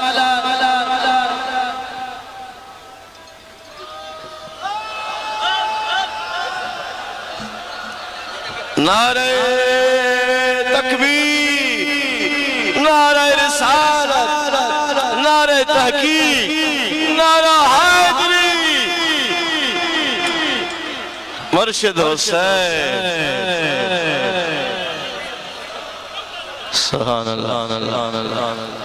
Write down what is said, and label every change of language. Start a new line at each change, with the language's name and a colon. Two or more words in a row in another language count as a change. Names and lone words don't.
Urdu: نعرۂ تکبیر نعرۂ رسالت نعرۂ تحقیق نعرۂ حیدری مرشد حسین
Arabic: سبحان الله الله الله